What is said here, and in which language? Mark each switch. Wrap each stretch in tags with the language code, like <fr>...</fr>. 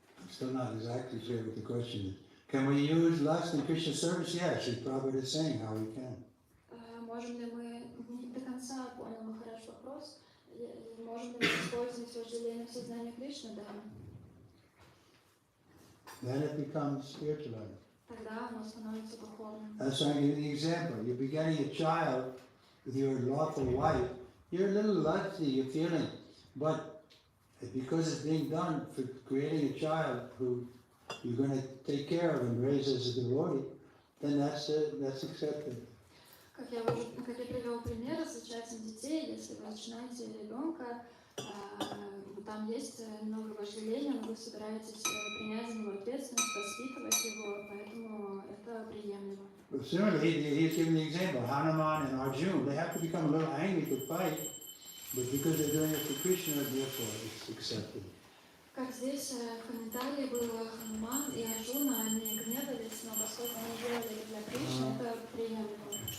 <en>still not exactly clear what the question is. Can we use lust in Krishna service? Yes, Prabhupada is saying how we can.</en> <ru>Можем ли мы, не до конца понял Махарадж вопрос, можем ли мы использовать вожделение в сознании Кришны? Да.</ru> <en>Then it becomes spiritualized.</en> <ru>Тогда оно становится духовным.</ru> <en>That's why I give you the example. You're begetting a child with your lawful wife. You're a little lusty, you're feeling, but because it's being done for creating a child who you're going to take care of and raise as a devotee, then that's accepted.</en> <ru>Как я привел пример с зачатием детей, если вы начинаете ребенка, там есть много вожделения, но вы собираетесь принять за него ответственность, воспитывать его, поэтому это приемлемо.</ru> <en>But similarly, he's giving the example, Hanuman and Arjuna, they have to become a little angry to fight, but because they're doing it for Krishna, therefore it's accepted.</en> <ru>Как здесь в комментарии было, Хануман и Арджуна, они гневались, но поскольку они делали это для Кришны, это приемлемо.</ru>